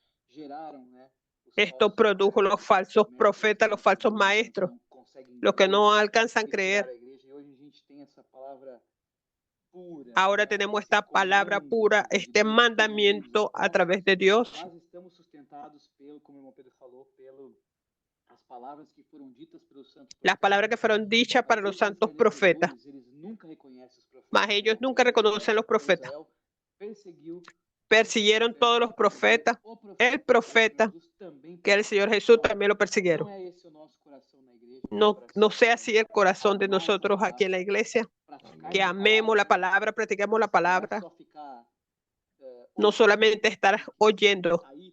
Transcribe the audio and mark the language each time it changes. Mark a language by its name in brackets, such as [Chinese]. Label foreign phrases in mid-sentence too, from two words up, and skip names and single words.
[Spanish] Esto produjo los falsos profetas, los falsos maestros, los que no alcanzan a creer. Ahora tenemos esta palabra pura, este mandamiento a través de Dios. [Portuguese] somos sustentados pelo, como o irmão Pedro falou, as palavras que foram ditas pelos santos. [Spanish] Las palabras que fueron dichas para los santos profetas. [Portuguese] Eles nunca reconhecem os profetas. [Spanish] Mas ellos nunca reconocen los profetas. Persiguieron todos los profetas. El profeta, que el Señor Jesús, también lo persiguieron. No sea así el corazón de nosotros aquí en la iglesia, que amemos la palabra, practiquemos la palabra, no solamente estar oyendo.